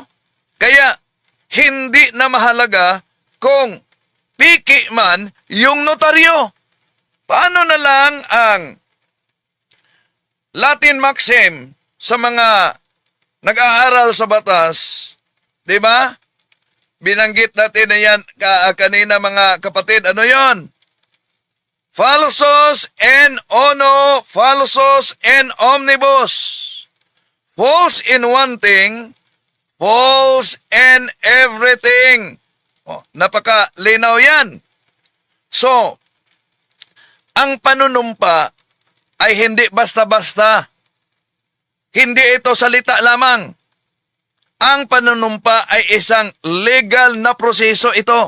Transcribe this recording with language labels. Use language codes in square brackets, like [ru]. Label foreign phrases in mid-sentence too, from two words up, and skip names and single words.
[tl] Kaya hindi na mahalaga kung piki man yung notaryo. Paano na lang ang Latin maxim sa mga nag-aaral sa batas, di ba? Binanggit natin na yan kanina mga kapatid. Ano yon? [la] Falsos en ono, falsos en omnibus. [en] False in one thing, false in everything. [tl] Napakalinaw yan. So, ang panunumpa ay hindi basta-basta. Hindi ito salita lamang. Ang panunumpa ay isang legal na proseso ito.